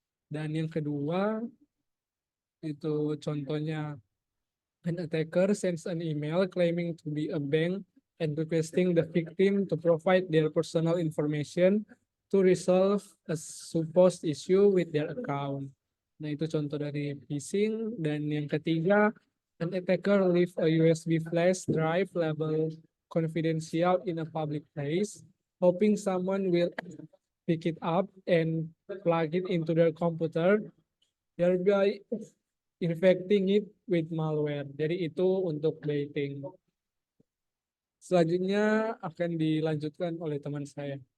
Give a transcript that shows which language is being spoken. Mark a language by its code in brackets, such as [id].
[id] Dan yang kedua itu contohnya, [en] an attacker sends an email claiming to be a bank and requesting the victim to provide their personal information to resolve a supposed issue with their account. [id] Nah, itu contoh dari phishing. Dan yang ketiga, [en] an attacker leave a USB flash drive labeled confidential in a public place, hoping someone will pick it up and plug it into their computer, thereby infecting it with malware. [id] Jadi itu untuk baiting. Selanjutnya akan dilanjutkan oleh teman saya.